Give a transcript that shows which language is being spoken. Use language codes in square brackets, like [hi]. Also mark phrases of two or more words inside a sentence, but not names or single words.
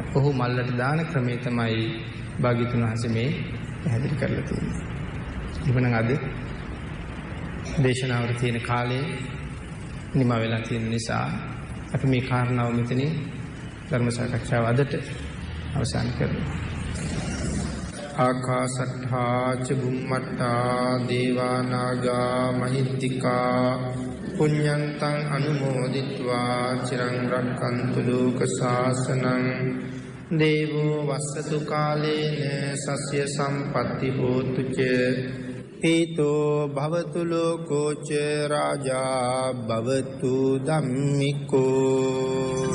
[si] ඔහු මල්ලට දාන ක්‍රමය තමයි භාග්‍යතුන් වහන්සේ මේ පැහැදිලි කරලා තියෙන්නේ. ඉතින් අද දේශනාවල තියෙන කාලය නිමා වෙලා තියෙන නිසා අපි මේ කාරණාව මෙතනින් ධර්ම සාකච්ඡාව අදට අවසන් කරනවා. [pi] ආකාශට්ඨා ච බුම්මට්ඨා දේවා නාග මහිත්‍තිකා පුඤ්ඤන්තං අනුමෝදිත්වා චිරං රක්ඛන්තු ලෝක ශාසනං දේවෝ වස්සතු කාලේන සස්ය සම්පatti හෝතු ච පීතෝ භවතු ලෝකෝ ච රාජා භවතු ධම්මිකෝ.